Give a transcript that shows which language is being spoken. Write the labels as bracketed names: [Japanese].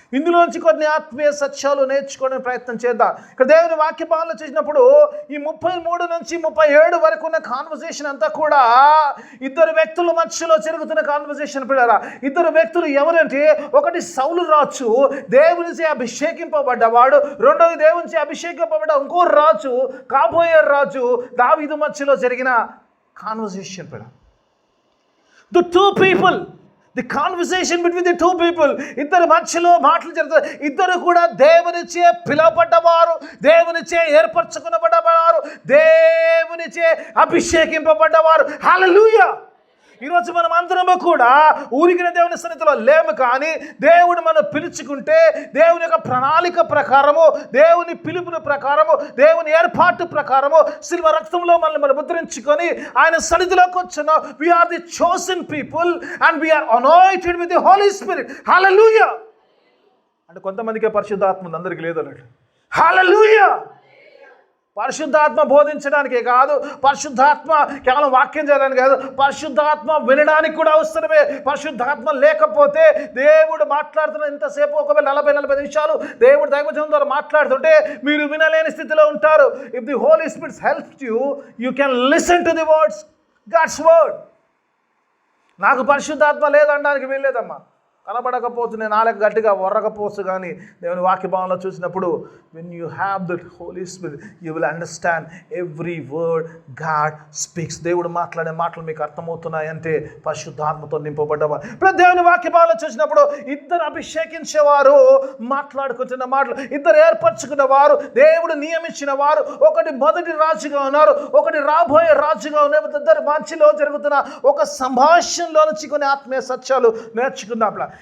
[Telugu] ఇందులోంచి కొన్ని ఆత్మీయ సత్యాలు నేర్చుకోవడానికి ప్రయత్నం చేద్దాం. ఇక్కడ దేవుని వాక్య భాగంలో చేసినప్పుడు ఈ 33 నుంచి 37 వరకు ఉన్న కాన్వర్సేషన్ అంతా కూడా ఇద్దరు వ్యక్తుల మధ్యలో జరుగుతున్న కాన్వర్సేషన్ పిల్లరా. ఇద్దరు వ్యక్తులు ఎవరంటే, ఒకటి సౌలు రాజు, దేవునిచే అభిషేకింపబడ్డవాడు. రెండోది దేవునిచే అభిషేకింపబడ్డ ఇంకో రాజు, కాబోయే రాజు దావీదు మధ్యలో జరిగిన కాన్వర్సేషన్ పిల్ల. [English] The two people, the conversation between the two people, [Telugu] ఇద్దరు మధ్యలో మాటలు జరుగుతాయి. ఇద్దరు కూడా దేవునిచే పిలువబడ్డవారు, దేవునిచే ఏర్పరచుకునబడ్డవారు, దేవునిచే అభిషేకింపబడ్డవారు. హల్లెలూయా. ఈరోజు మనం అందరము కూడా ఊరికిన దేవుని సన్నిధిలో లేము, కానీ దేవుడు మనం పిలుచుకుంటే దేవుని యొక్క ప్రణాళిక ప్రకారము, దేవుని పిలుపుని ప్రకారము, దేవుని ఏర్పాటు ప్రకారము శిలువ రక్తంలో మనల్ని ముద్రించుకొని ఆయన సన్నిధిలోకి వచ్చున్నాం. [English] we are the chosen people and we are anointed with the Holy Spirit. [Telugu] హల్లెలూయా. అంటే కొంతమందికే పరిశుద్ధాత్మ ఉంది, అందరికీ లేదు అన్నట్టు. హల్లెలూయా. పరిశుద్ధాత్మ బోధించడానికే కాదు, పరిశుద్ధాత్మ కేవలం వాక్యం చేయడానికి కాదు, పరిశుద్ధాత్మ వినడానికి కూడా అవసరమే. పరిశుద్ధాత్మ లేకపోతే దేవుడు మాట్లాడుతున్న ఇంతసేపు ఒకవేళ 40-40 నిమిషాలు దేవుడు దైవజనం ద్వారా మాట్లాడుతుంటే మీరు వినలేని స్థితిలో ఉంటారు. [English] If the Holy Spirit helps you, you can listen to the words, God's word. [Telugu] నాకు పరిశుద్ధాత్మ లేదనడానికి వీల్లేదమ్మా. కనబడకపోవచ్చు, నేను నాలుగు గట్టిగా వర్రకపోవచ్చు, కానీ దేవుని వాక్య భావంలో చూసినప్పుడు [English] when you have that Holy Spirit, you will understand every word God speaks. [Telugu] దేవుడు మాట్లాడే మాటలు మీకు అర్థమవుతున్నాయంటే పరిశుద్ధాత్మతో నింపబడ్డవారు. ఇప్పుడు దేవుని వాక్య భావంలో చూసినప్పుడు ఇద్దరు అభిషేకించేవారు మాట్లాడుకుంటున్న మాటలు, ఇద్దరు ఏర్పరచుకున్న వారు, దేవుడు నియమించిన వారు. ఒకటి మొదటి రాజుగా ఉన్నారు, ఒకటి రాబోయే రాజుగా ఉన్నారు. ఇద్దరు మధ్యలో జరుగుతున్న ఒక సంభాషణలో నుంచి కొన్ని ఆత్మీయ సత్యాలు నేర్చుకుందాం.